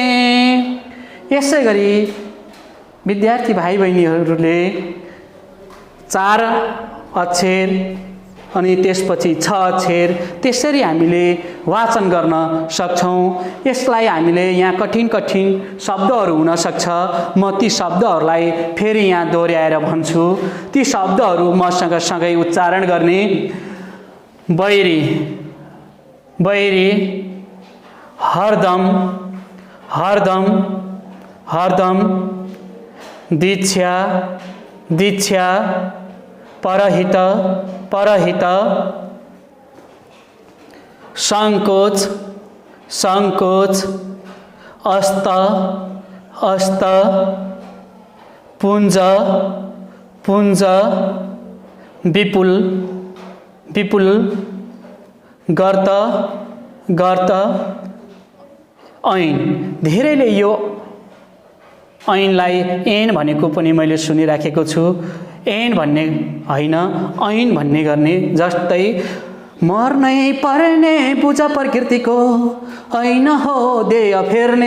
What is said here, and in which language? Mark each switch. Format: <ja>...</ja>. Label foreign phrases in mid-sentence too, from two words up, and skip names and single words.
<ne>यसै गरी विद्यार्थी भाइ बहिनीहरूले 4 अक्षर अनि त्यसपछि 6 अक्षर त्यसरी हामीले वाचन गर्न सक्छौं। यसलाई हामीले यहाँ कठिन कठिन शब्दहरू हुन सक्छ, म ती शब्दहरूलाई फेरि यहाँ दोहोर्याएर भन्छु। ती शब्दहरू मसँग सँगै उच्चारण गर्ने। बैरी बैरी हरदम हरदम हरदम दीक्षा दीक्षा परहित परहित संकोच संकोच अस्त अस्त पुञ्ज पुञ्ज विपुल विपुल गर्त गर्त ऐन। धेरैले यो ऐनलाई ऐन भनेको पनि मैले सुनिराखेको छु। ऐन भन्ने होइन, ऐन भन्ने गर्ने। जस्तै मर्नै पर्ने बुझ प्रकृतिको ऐन हो देह फेर्ने।</ne>